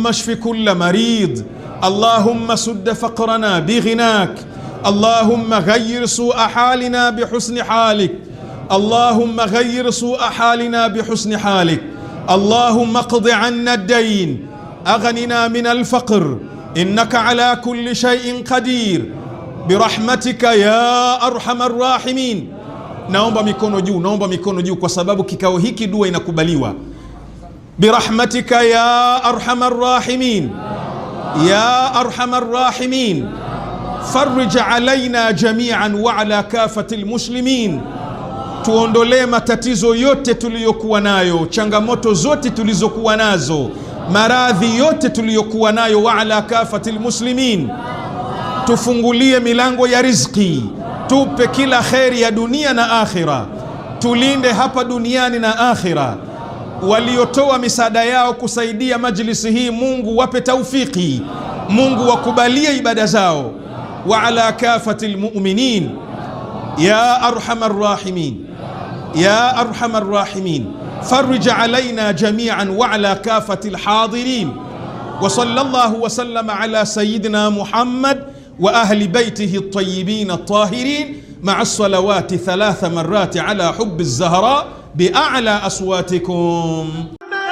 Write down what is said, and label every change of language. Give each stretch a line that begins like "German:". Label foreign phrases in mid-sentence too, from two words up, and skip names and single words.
Arabic: اشف كل مريض، اللهم سد فقرنا بغناك، اللهم غير سوء حالنا بحسن حالك، اللهم غير سوء حالنا بحسن حالك، اللهم اقض عنا الدين، أغننا من الفقر، إنك على كل شيء قدير برحمتك يا أرحم الراحمين.
Swahili: Naomba mikono juu, naomba mikono juu kwa sababu kikao hiki dua inakubaliwa.
Arabic: برحمتك يا أرحم الراحمين يا أرحم الراحمين فرج علينا جميعا وعلى كافة المسلمين.
Swahili: Tuondolee matatizo yote tuliyokuwa nayo, changamoto zote tulizokuwa nazo, maradhi yote tuliyokuwa nayo,
Arabic: وعلى كافة المسلمين.
Swahili: tufungulie milango ya riziki, tupe kila kheri ya dunia na akhira, tulinde hapa duniani na akhira. Waliotoa misaada yao kusaidia majlisi hii, Mungu wape taufiki, Mungu wakubalie ibada zao.
Arabic: وعلى كافة المؤمنين يا أرحم الراحمين يا أرحم الراحمين فرج علينا جميعا وعلى كافة الحاضرين. وصلى الله وسلم على سيدنا محمد وأهل بيته الطيبين الطاهرين مع الصلوات 3 مرات على حب الزهراء بأعلى أصواتكم.